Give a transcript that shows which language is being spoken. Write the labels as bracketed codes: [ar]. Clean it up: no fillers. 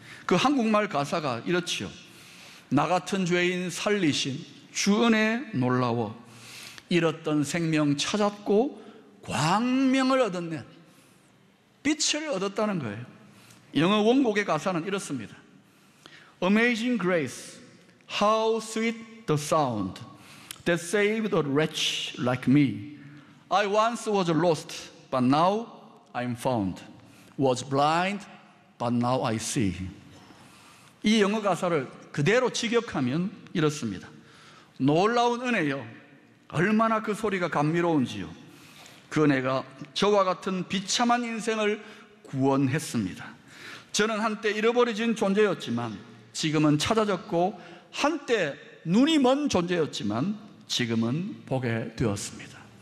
[ko] 그 한국말 가사가 이렇지요. 나 같은 죄인 살리신 주 은혜 놀라워 잃었던 생명 찾았고 광명을 얻었네. 빛을 얻었다는 거예요. 영어 원곡의 가사는 이렇습니다. [en] Amazing grace, how sweet the sound that saved a wretch like me. I once was lost, but now I'm found. Was blind, but now I see. [ko] 이 영어 가사를 그대로 직역하면 이렇습니다. 놀라운 은혜요, 얼마나 그 소리가 감미로운지요. 그 은혜가 저와 같은 비참한 인생을 구원했습니다. 저는 한때 잃어버려진 존재였지만 지금은 찾아졌고, 한때 눈이 먼 존재였지만 지금은 보게 되었습니다.